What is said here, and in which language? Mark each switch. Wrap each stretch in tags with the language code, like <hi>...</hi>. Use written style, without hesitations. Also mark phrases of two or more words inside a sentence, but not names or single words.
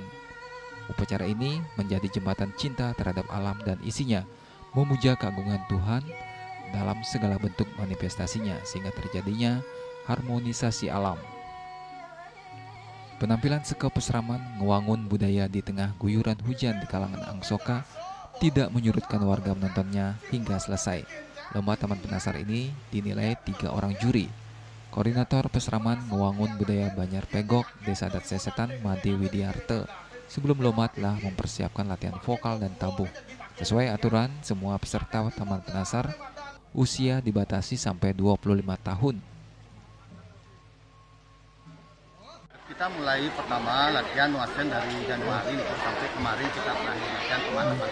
<id>Upacara ini menjadi jembatan cinta terhadap alam dan isinya, memuja keagungan Tuhan dalam segala bentuk manifestasinya sehingga terjadinya harmonisasi alam. Penampilan Seka Peseraman Ngewangun Budaya di tengah guyuran hujan di kalangan Angsoka tidak menyurutkan warga menontonnya hingga selesai. Lomba Taman Penasar ini dinilai 3 orang juri. Koordinator Peseraman Ngewangun Budaya Banyar Penggok Desa Dat Sesetan Made Widiarte sebelum lomba telah mempersiapkan latihan vokal dan tabuh. Sesuai aturan, semua peserta Taman Penasar usia dibatasi sampai 25 tahun. Kita mulai pertama latihan nuasen dari Januari sampai kemarin kita terakhir latihan teman-teman.</id>